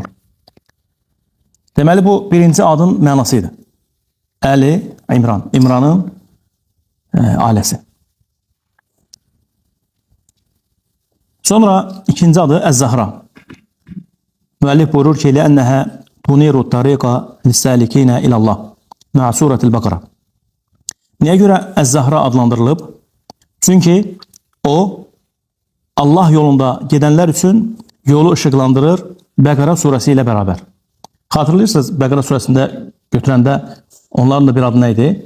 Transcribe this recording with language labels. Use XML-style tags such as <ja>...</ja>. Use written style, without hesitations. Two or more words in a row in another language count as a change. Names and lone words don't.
<az>Deməli, bu birinci adın mənasıydı. Əli İmran. İmranın ailəsi. Sonra ikinci adı Əz-Zahra. Müəllif buyurur ki,</az> <ar>لأنها تنير الطريق للسالكين إلى الله مع سورة البقرة.</ar> <az>Niyə görə Əz-Zahra adlandırılıb? Çünki o Allah yolunda gedənlər üçün yolu ışıqlandırır Bəqara surəsi ilə bərabər. Xatırlayırsınız, Bəqara surəsində götürəndə onların da bir adı nə idi?</az>